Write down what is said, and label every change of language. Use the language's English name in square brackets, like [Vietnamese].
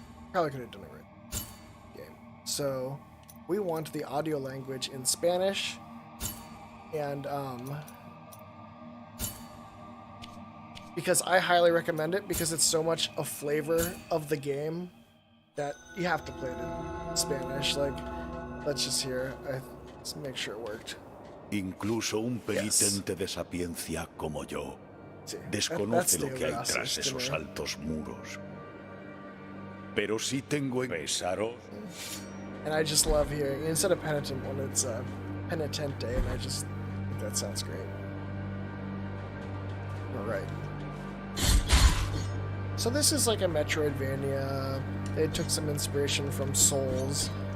[English] Probably could have done it right. Game. So we want the audio language in Spanish, and because I highly recommend it because it's so much a flavor of the game that you have to play it in Spanish. Like, let's just hear. Let's make sure it worked. [Spanish] Incluso un penitente de sapiencia como yo desconoce lo que hay tras esos altos muros. Pero sí tengo pesaros. [English] And I just love hearing, instead of penitent when it's penitente, and I just think that sounds great. Alright. So this is like a Metroidvania. They took some inspiration from Souls.